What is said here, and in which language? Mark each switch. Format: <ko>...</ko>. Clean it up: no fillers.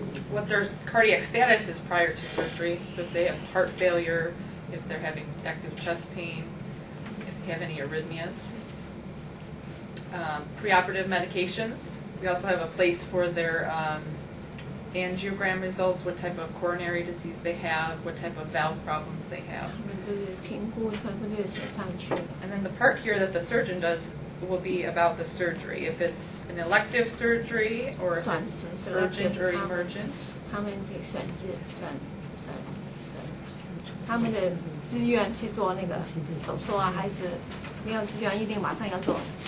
<en>What their cardiac status is prior to surgery, so if they have heart failure, if they're having active chest pain, if they have any arrhythmias. Preoperative medications. We also have a place for their angiogram results, what type of coronary disease they have, what type of valve problems they have.</en> <zh>他们就是评估全部都有写上去。</zh> <en>And then the part here that the surgeon does will be about the surgery. If it's an elective surgery or if it's urgent or emergent.</en> <zh>他们得他们的自愿去做那个手术啊，还是没有自愿一定马上要做？</zh>